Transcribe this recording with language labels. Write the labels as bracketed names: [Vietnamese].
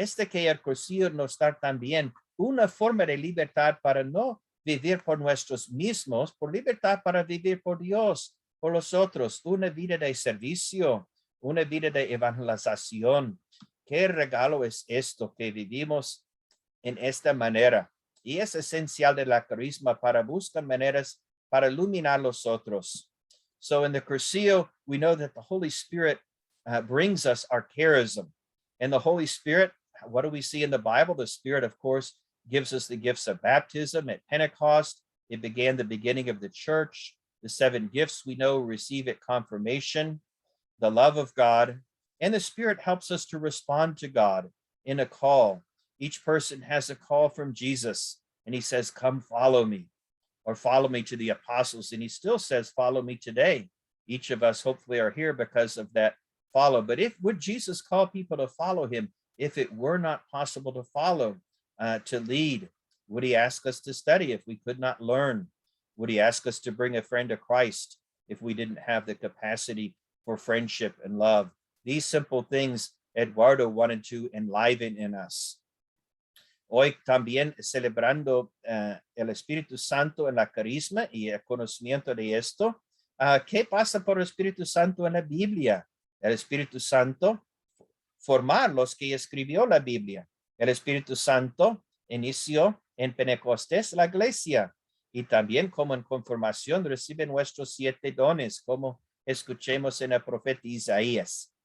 [Spanish] Que el Cursillo nos da también una forma de libertad para no vivir por nosotros mismos, por libertad para vivir por Dios, por los otros, una vida de servicio, una vida de evangelización. ¿Qué regalo es esto que vivimos en esta manera? Y es esencial de la carisma para buscar maneras para iluminar los otros. [English] So in the Cursillo, we know that the Holy Spirit brings us our charism. And the Holy Spirit, what do we see in the Bible? The Spirit, of course, gives us the gifts of baptism at Pentecost. It began the beginning of the church. The 7 gifts we know receive at confirmation, the love of God, and the Spirit helps us to respond to God in a call. Each person has a call from Jesus, and he says, "Come follow me." or follow me to the apostles. And he still says, follow me today. Each of us hopefully are here because of that follow. But would Jesus call people to follow him if it were not possible to follow, to lead? Would he ask us to study if we could not learn? Would he ask us to bring a friend to Christ if we didn't have the capacity for friendship and love? These simple things Eduardo wanted to enliven in us. [Spanish] Hoy también celebrando el Espíritu Santo en la carisma y el conocimiento de esto. ¿Qué pasa por el Espíritu Santo en la Biblia? El Espíritu Santo formar los que escribió la Biblia. El Espíritu Santo inició en Pentecostés la iglesia, y también como en conformación reciben nuestros 7 dones, como escuchemos en el profeta Isaías.